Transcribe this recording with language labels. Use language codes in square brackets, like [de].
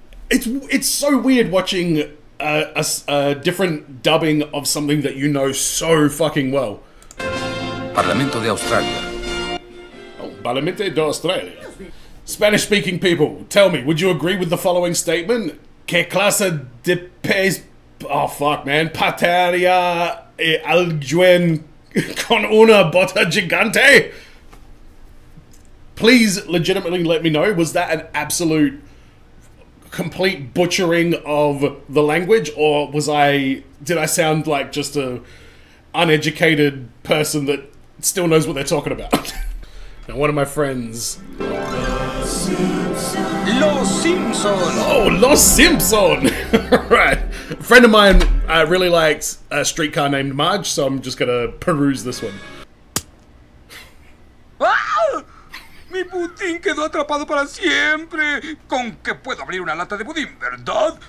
[en] It's so weird watching a different dubbing of something that you know so fucking well. [es] Parlamento de Australia. Oh, Parlamento de Australia. [en] Spanish-speaking people, tell me, would you agree with the following statement? [es] ¿Qué clase de pez... [en] Oh, fuck, man. [es] Patearía alguien con una bota gigante? [en] Please legitimately let me know, was that an absolute complete butchering of the language, or did I sound like just a uneducated person that still knows what they're talking about? Now, one of my friends... [es] Los Simpson. [en] Oh, Los Simpson! Right. A friend of mine really liked a Streetcar named Marge, so I'm just gonna peruse this one. ¡Ah! [es] Mi budín quedó atrapado para siempre. ¿Con qué puedo abrir una lata de budín, verdad?